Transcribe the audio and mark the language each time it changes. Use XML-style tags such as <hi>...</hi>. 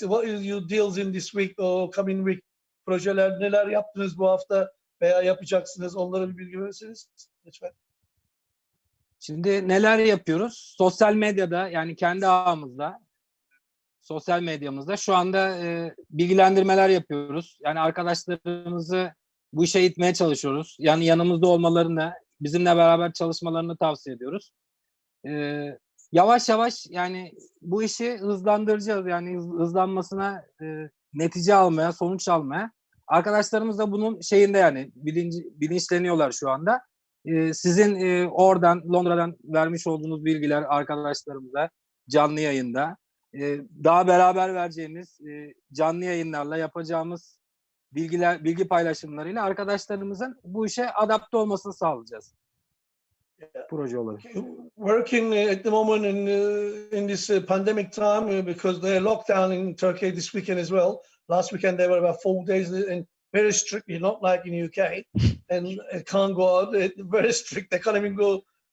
<en>What is your deals in this week or coming week?</en> <tr>Projeler neler yaptınız bu hafta veya yapacaksınız? Onlara bir bilgi verirseniz lütfen. Şimdi neler yapıyoruz? Sosyal medyada, yani kendi ağımızda, sosyal medyamızda şu anda bilgilendirmeler yapıyoruz. Yani arkadaşlarımızı bu işe itmeye çalışıyoruz. Yani yanımızda olmalarını, bizimle beraber çalışmalarını tavsiye ediyoruz. Yavaş yavaş yani bu işi hızlandıracağız. Yani hızlanmasına netice almaya, sonuç almaya. Arkadaşlarımız da bunun şeyinde, yani bilinçleniyorlar şu anda. Sizin oradan, Londra'dan vermiş olduğunuz bilgiler arkadaşlarımıza canlı yayında, daha beraber vereceğimiz canlı yayınlarla yapacağımız bilgi paylaşımlarıyla arkadaşlarımızın bu işe adapte olmasını sağlayacağız. Proje olarak.</tr> <en>Working at the moment in this pandemic time because they're locked down in Turkey this weekend as well. Last weekend they were about 4 days and very strictly, not like in UK, and it can't go out. Very strict. They can't even go.</en>